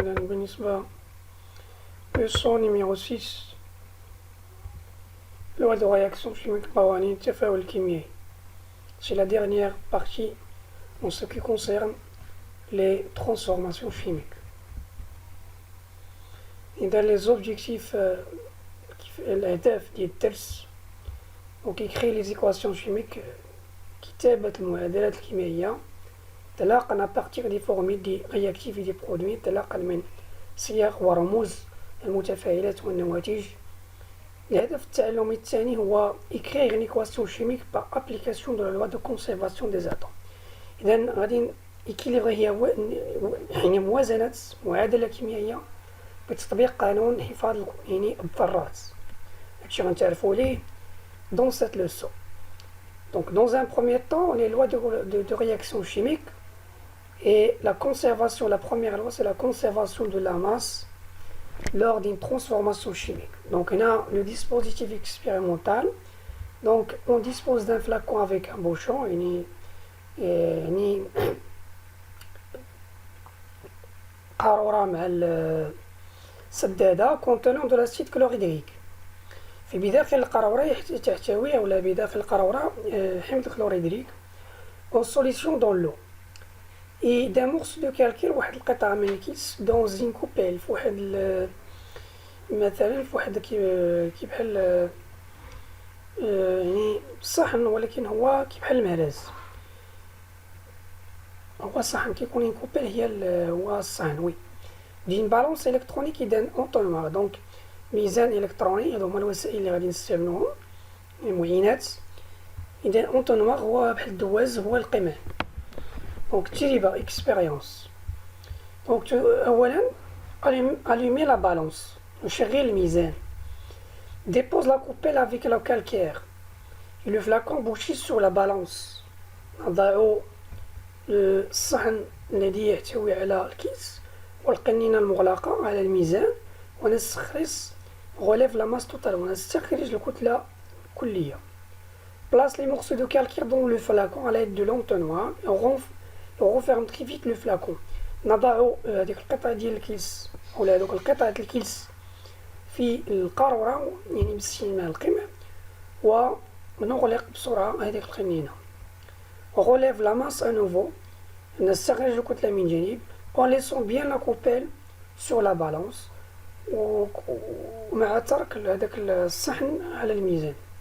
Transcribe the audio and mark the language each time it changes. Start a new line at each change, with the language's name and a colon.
Arabic: إذا بالنسبة للصون
French: numéro 6 loi de réaction chimique
Arabic: قوانين التفاعل الكيميائي.
French: C'est la dernière partie en ce qui concerne les transformations chimiques. إذا les objectifs
Arabic: الأهداف ديال الدرس
French: donc écrire les équations chimiques
Arabic: كتابة المعادلات الكيميائية تلاقا
French: à partir des formules des réactifs et des produits
Arabic: تلاقا من صيغ ورموز المتفاعلات والنواتج. الهدف التعلمي الثاني هو
French: écrire une équation chimique par application de la loi de conservation des atomes.
Arabic: إذا غادي équilibrer هي يعني موازنة معادلة كيميائية بتطبيق قانون حفاظ يعني الذرات. هادشي غنتعرفو ليه
French: dans cette leçon. Donc dans un premier temps, les lois de réaction chimique et la conservation, la première loi c'est la conservation de la masse lors d'une transformation chimique. Donc on a le dispositif expérimental. Donc on dispose d'un flacon avec un bouchon
Arabic: قارورة مع السدادة
French: contenant de l'acide chlorhydrique.
Arabic: في بداخل القارورة تحتوي ولا بداخل القارورة حمض كلوريدريك
French: en solution dans l'eau et d'un morceau de calcaire
Arabic: واحد القطعة من الكيس
French: dans une coupelle
Arabic: في واحد مثلا في واحد كي بحال يعني صحن ولكن هو كي بحال المهراز. هو الصحن كيكون
French: une coupelle
Arabic: هي هو الصحن وي
French: d'une balance électronique et d'un entonnoir.
Arabic: donc ميزان إلكتروني هادو هما الوسائل اللي غادي نستعملوهم المعينات. إذا أنطونوار هو بحال الدواز هو القمع. دونك تجربة إكسبيريونس. دونك أولا
French: allumer la balance
Arabic: نشغل الميزان.
French: dépose la coupelle avec le calcaire et le flacon bouché sur la balance.
Arabic: نضع الصحن الذي يحتوي على الكيس والقنينة المغلقة على الميزان ونستخلص
French: relève la masse totale
Arabic: ونستخرج الكتلة الكلية.
French: place les morceaux de calcaire dans le flacon à l'aide de l'entonnoir et on referme très vite le flacon.
Arabic: نضع هذيك القطعة ديال الكيس ولا هذوك القطعة الكيس في القارورة يعني باستعمال القمع ونغلق بسرعة هذيك القنينة.
French: relève la masse à nouveau
Arabic: نستخرج الكتلة من جانب
French: en laissant bien la coupelle sur la balance
Arabic: ومع ترك هذاك الصحن على الميزان.